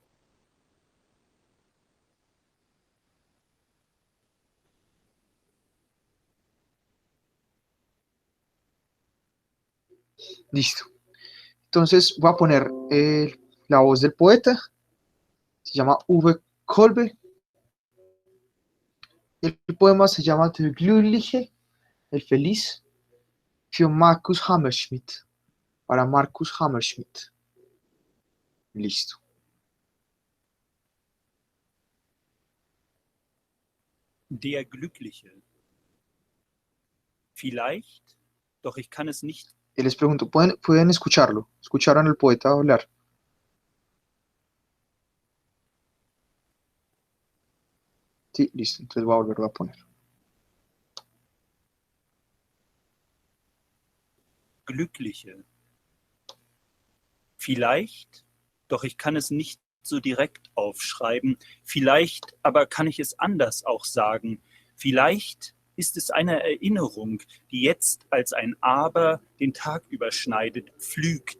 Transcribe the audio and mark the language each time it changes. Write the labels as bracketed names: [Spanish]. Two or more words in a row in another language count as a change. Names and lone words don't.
[Spanish] Listo. Entonces voy a poner la voz del poeta. Se llama Uwe Kolbe. El poema se llama Der Glückliche, el feliz, [German] für Markus Hammerschmidt. [Spanish] Para Markus Hammerschmidt. Listo. [German] Der Glückliche. Vielleicht, doch ich kann es nicht. [Spanish] Y les pregunto, ¿pueden escucharlo? ¿Escucharon al poeta hablar? Sí, listo. Entonces voy a volverlo a poner. [German] Glückliche. Vielleicht, doch ich kann es nicht so direkt aufschreiben. Vielleicht aber kann ich es anders auch sagen. Vielleicht ist es eine Erinnerung, die jetzt als ein Aber den Tag überschneidet, pflügt.